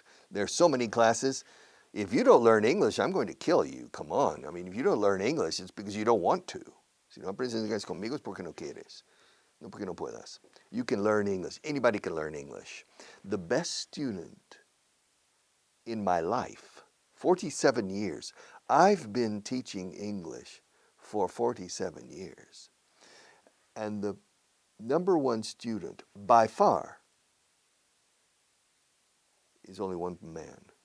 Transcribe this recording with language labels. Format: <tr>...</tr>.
<en>There's so many classes. If you don't learn English, I'm going to kill you. Come on. I mean, if you don't learn English, it's because you don't want to.</en> <es>Si no aprendes inglés conmigo es porque no quieres. No porque no puedas.</es> <en>You can learn English. Anybody can learn English. The best student in my life, 47 years. I've been teaching English for 47 years. And the number one student, by far, is only one man.</en>